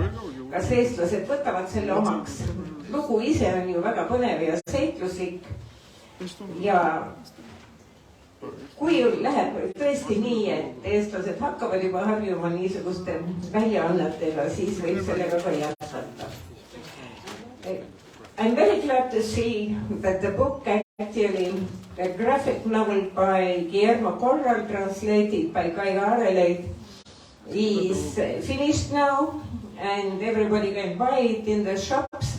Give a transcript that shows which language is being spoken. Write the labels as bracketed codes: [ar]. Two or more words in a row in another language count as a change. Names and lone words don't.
[et] Kas eestlased võtavad selle omaks? Lugu ise on ju väga põnev ja seikluslik. Ja kui läheb tõesti nii, et eestlased hakkavad juba harjuma niisuguste väljaannetega, siis võib sellega ka jätkata. [en] I'm very glad to see that the book actually, a graphic novel by Guillermo Corral, translated by Kai Aareleid, is finished now and everybody can buy it in the shops.